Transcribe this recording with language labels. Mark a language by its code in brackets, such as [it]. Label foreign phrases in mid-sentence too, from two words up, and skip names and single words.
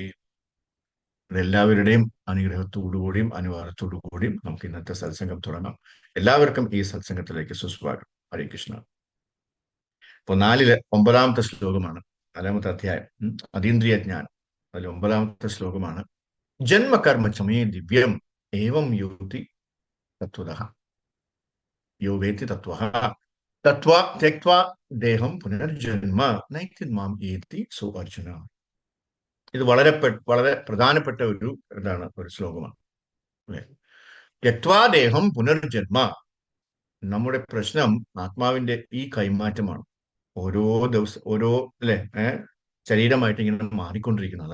[ml] എല്ലാവരുടെയും അനുഗ്രഹത്തോടുകൂടിയും അനുവാദത്തോടുകൂടിയും നമുക്ക് ഇന്നത്തെ സത്സംഗം തുടങ്ങാം. എല്ലാവർക്കും ഈ സത്സംഗത്തിലേക്ക് സുസ്വാഗതം. ഹരേ കൃഷ്ണ. ഇപ്പൊ 9-ാമത്തെ ശ്ലോകമാണ്, 4-ാമത്തെ അധ്യായം, അതീന്ദ്രിയ ജ്ഞാനം. അതിൽ 9-ാമത്തെ ശ്ലോകമാണ്. [sa] ജന്മകർമ്മ ചമേ ദിവ്യം ഏവം യോതി തത്വതഃ യോ വേത്തി തത്വഃ त्यक्त्वा ദേഹം പുനർജന്മ നൈതി മാം ഏതി സോ അർജുന. [ml] ഇത് വളരെ പ്രധാനപ്പെട്ട ഒരു ശ്ലോകമാണ്. [sa] त्यक्त्वा ദേഹം പുനർജന്മ. [ml] നമ്മുടെ പ്രശ്നം ആത്മാവിന്റെ ഈ കൈമാറ്റമാണ്. ഓരോ ദിവസം ഓരോ ശരീരമായിട്ട് ഇങ്ങനെ മാറിക്കൊണ്ടിരിക്കുന്നത്.